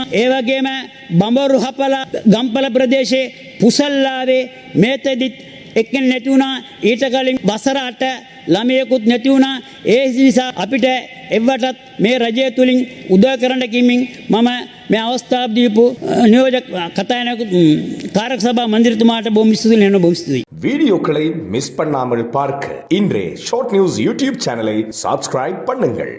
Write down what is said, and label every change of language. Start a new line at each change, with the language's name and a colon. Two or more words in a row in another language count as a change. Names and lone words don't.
Sinhala: ඒ වගේම බඹරු හපල ගම්පල ප්‍රදේශයේ පුසල්ලාවේ මේතෙදිත් එක්කෙනෙක් නැති වුණා. ඊට කලින් වසර 8 ළමයෙකුත් නැති වුණා. ඒ නිසා අපිට එවටත් මේ රජය තුලින් උදව් කරන්න කිමින් මම මේ අවස්ථාව දීපු නියෝජක කතානායක කාරක සභා මන්ත්‍රීතුමාට බොහොම ස්තුතියි වෙනවා. බොහොම ස්තුතියි.
Tamil: வீடியோக்களை மிஸ் பண்ணாமல் பார்க்க இன்றே ஷார்ட் நியூஸ்
English: YouTube channel subscribe
Tamil: பண்ணுங்கள்.